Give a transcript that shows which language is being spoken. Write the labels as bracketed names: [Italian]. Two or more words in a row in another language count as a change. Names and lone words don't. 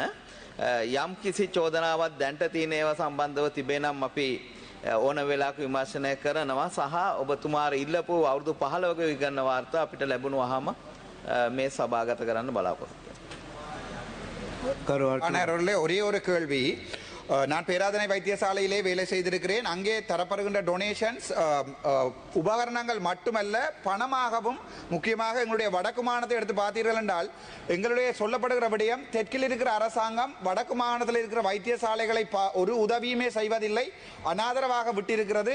[Sinhala] යම් කිසි චෝදනාවක් දැන්ට තියෙන ඒවා සම්බන්ධව තිබේ නම් අපි ඕන වෙලාවක විමර්ශනය කරනවා සහ ඔබතුමාට ඉල්ලපු අවුරුදු 15ක විගණන වාර්තා අපිට ලැබුණාම මේ සභාගත කරන්න බලාපොරොත්තු කරුවාට [Tamil] அண்ணா ஒரே ஒரு கேள்வி நான் பேராதனை வைத்தியசாலையிலே வேலை செய்திருக்கிறேன். அங்கே தரப்படுகின்ற டொனேஷன்ஸ் உபகரணங்கள் மட்டுமல்ல பணமாகவும் முக்கியமாக எங்களுடைய வடக்கு மாநிலத்தை எடுத்து பார்த்தீர்கள் என்றால் எங்களுடைய சொல்லப்படுகிற விடயம் தெற்கில் இருக்கிற அரசாங்கம் வடக்கு மாநிலத்தில் இருக்கிற வைத்தியசாலைகளை ஒரு உதவியுமே செய்வதில்லை, அனாதரவாக விட்டிருக்கிறது.